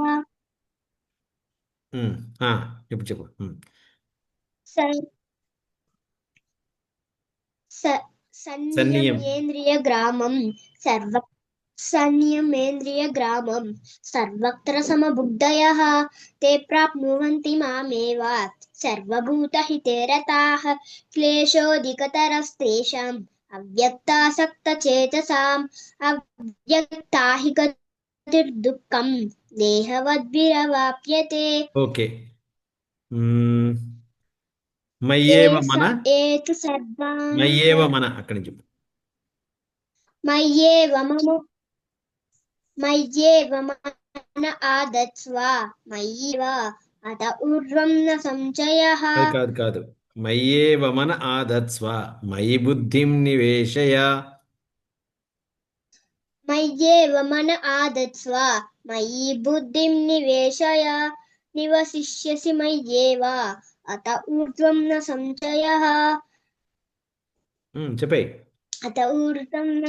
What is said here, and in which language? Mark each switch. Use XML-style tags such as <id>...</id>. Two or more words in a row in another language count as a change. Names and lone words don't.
<te>ఉమ్, ఆ, ఇప్పుడు చెప్పు. స- స-</te> <sa>సన్నియం. सन्नियमेन्द्रिय ग्रामं सर्व संयमेन्द्रिय ग्रामं सर्वत्र समबुद्धयः ते प्राप्नुवन्ति मामेव सर्वभूतहिते रताः क्लेशोऽधिकतरस्तेषाम् अव्यक्तासक्तचेतसाम् अव्यक्ता हि गतिर्दुःखं देहवद्भिरवाप्यते</sa> <te>ఓకే.</te> <sa>मय्येव मन. एतु सर्वाणि मय्येव मन</sa> <te>అక్కడి నుంచి చెప్పు.</te> <sa>मय्येव मम मय्येव मन आदत्स्व मय्येव अत ऊर्ध्वं न संशयः</sa> <te>కాదు కాదు కాదు.</te> <sa>मय्येव मन आदत्स्व। मयि बुद्धिं निवेशय. मय्येव मन आदत्स्व मयि बुद्धिं निवेशय निवसिष्यसि मय्येव अत ऊर्ध्वं न संशयः</sa> <te>చెప్పాయి.</te> <sa>अत ऊर्ध्वं न</sa>